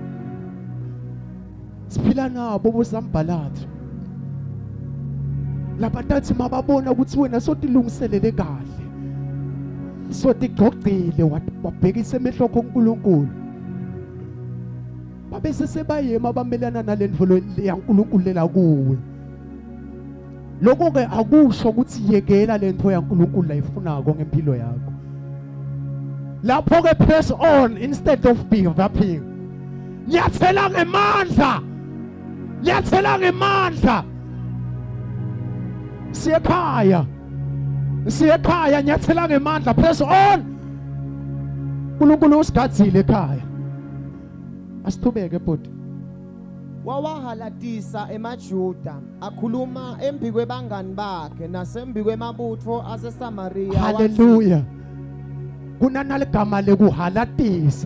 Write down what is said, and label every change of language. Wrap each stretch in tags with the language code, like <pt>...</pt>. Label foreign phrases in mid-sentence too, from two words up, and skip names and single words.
<ss>Siphila nabo bosambhalathi labatathi mababona ukuthi wena sotilungiselele kahle, sotigcogcile wabhekisa emehlo kuNkulunkulu, babese sebayema bamelana nalendvulo yaNkulunkulu lela kuwe. Lokho ke akusho ukuthi yekela lento yaNkulunkulu layifunako ngempilo yakho. Lapho ke</ss> <en>press on instead of giving up.</en> <ss>Nyathela ngemandla, nyathela ngemandla. Siyekhaya nyathela ngemandla,</ss> <en>press on.</en> <ss>uNkulunkulu usigadzile ekhaya. Asithubeke bhuti. Wawahalatisa emaJuda akhuluma embi kwebangani bakhe nasembi kwemabutho aseSamaria. Haleluya. Kunanaligama lekuhalatisa.</ss>